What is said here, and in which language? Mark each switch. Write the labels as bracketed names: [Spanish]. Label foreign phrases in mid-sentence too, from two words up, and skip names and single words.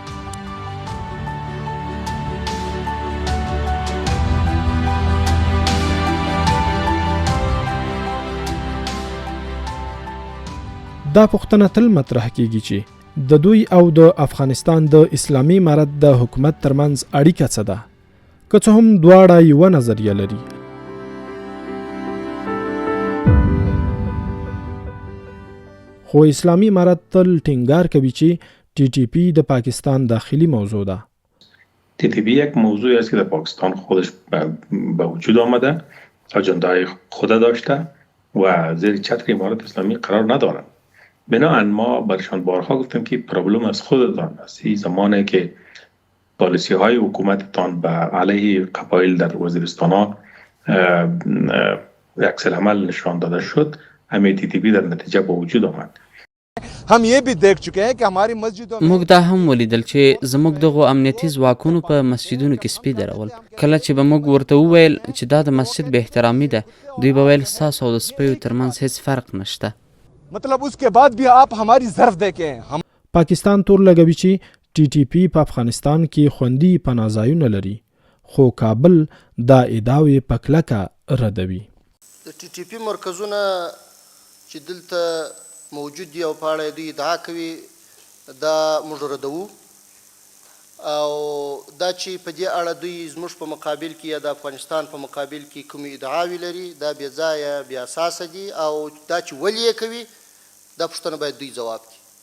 [Pashto] دا پوښتنه تل مطرح کیږي چې د دوی او د افغانستان د اسلامي امارت د حکومت ترمنځ اړیکه څه ده، که څه هم دواړه یوه نظریه لري. خو اسلامي امارت تل ټینګار کوي چې टी टी पी د پاکستان داخلی موضوع ده. [Persian] टी टी पी یک موضوعی است که در پاکستان خودش به وجود آمده، اجندای خود داشته و زیر چتر امارت اسلامی قرار ندارند. بنابراین ما برشان بارها گفتیم که پرابلم از خودتان است. این زمانی که پالیسی های حکومتتان به علیه قبایل در وزیرستان ها عکس العمل نشان داده شد، همه टी टी पी در نتیجه به وجود آمد. [Urdu] ہم یہ بھی دیکھ چکے ہیں کہ ہماری مسجدوں میں [Pashto] موږ دا هم ولیدل چې زموږ دغه امنیتي ځواکونو په مسجدونو کې سپي درول. کله چې به موږ ورته وویل چې دا د مسجد به احترامي ده، دوی به ویل ستاسو او د سپیو ترمنځ هیڅ فرق نشته. [Urdu] مطلب اس کے بعد بھی آپ ہماری ظرف دیکھیں۔ ہم [Pashto] پاکستان تور لګوي چې टी टी पी په افغانستان کې خوندي پناهځایونه لري، خو کابل دا ادعاوې په کلکه ردوي. د टी टी पी مرکزونه چې دلته موجود دی او په اړه دوی ادعا کوي دا موږ ردوو، او دا چې په دې اړه دوی زموږ په مقابل کې یا د افغانستان په مقابل کې کومې ادعاوې لري دا بې ځایه بې اساسه دي، او دا چې ولې یې کوي دا پوښتنه باید دوی جواب کړي.